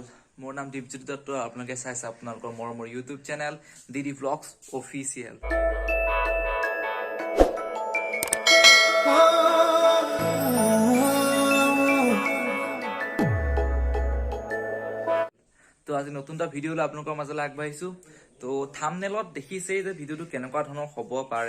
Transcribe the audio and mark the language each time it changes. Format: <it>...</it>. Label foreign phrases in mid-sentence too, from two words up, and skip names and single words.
<as>মোৰ নাম দীপজ্যোতি দত্ত। আপোনালোকে चाइছে আপোনালোকৰ মোৰ</as> <en>YouTube channel</en> <as>डीडी व्लॉग्स ऑफिशियल। তো আজি নতুন এটা ভিডিও লৈ আপোনালোকৰ মাজলৈ আগবাঢ়িছো। তো থাম্বনেলত দেখিছেই যে ভিডিওটো কেনেকুৱা ধৰণৰ হ'ব পাৰে।</as>